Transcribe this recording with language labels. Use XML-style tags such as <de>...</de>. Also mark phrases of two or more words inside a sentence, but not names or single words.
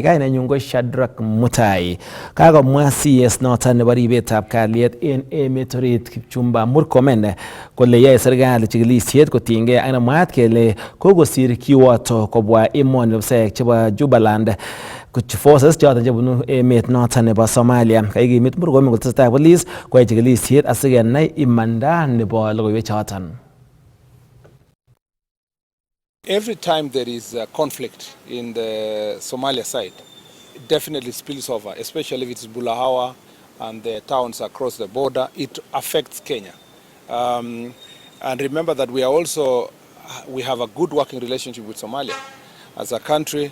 <kln>Kainenyu ko Shadrack Mutai. Kakomwa CS noton nebo ribetab kalyet en emet orit Kipchumba Murkomen kole yae serikali chikilisiet kotinygei ak nemwaat kele kokosir kiwoto kobwa emoni website chebo Jubaland forces choton chebunu emet noton nebo Somalia. Kaikimit Murkomen kotestai police koyai chikilisiet asikenai imanda nebo logoiwek choton.</kln> <en>Every time there is a conflict in the Somalia side, it definitely spills over, especially if it's Bulahawa and the towns across the border. It affects Kenya. And remember that we have a good working relationship with Somalia as a country.</en>